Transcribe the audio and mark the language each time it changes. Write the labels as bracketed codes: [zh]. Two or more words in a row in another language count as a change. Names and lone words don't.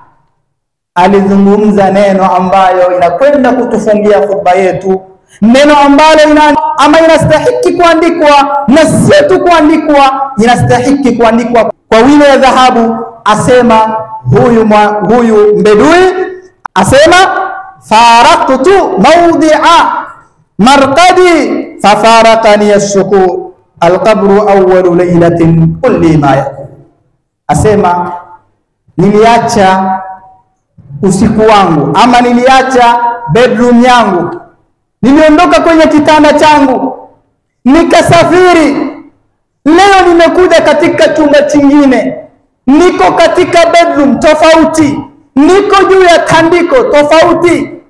[sw] Alizungumza neno ambayo inakwenda kutufungia khutba yetu, neno ambalo inastahiki kuandikwa, na sio tu kuandikwa, inastahiki kuandikwa kwa wino ya dhahabu. Asema huyu mbedui, asema [ar] فارقت موضع مرقدي ففارقني الصقور القبر أول ليلة كل ما يكون. [sw] Asema niliacha usiku wangu, ama niliacha bedroom yangu, niliondoka kwenye kitanda changu nikasafiri. Leo nimekuja katika chumba chingine, niko katika bedroom tofauti, niko juu ya tandiko tofauti.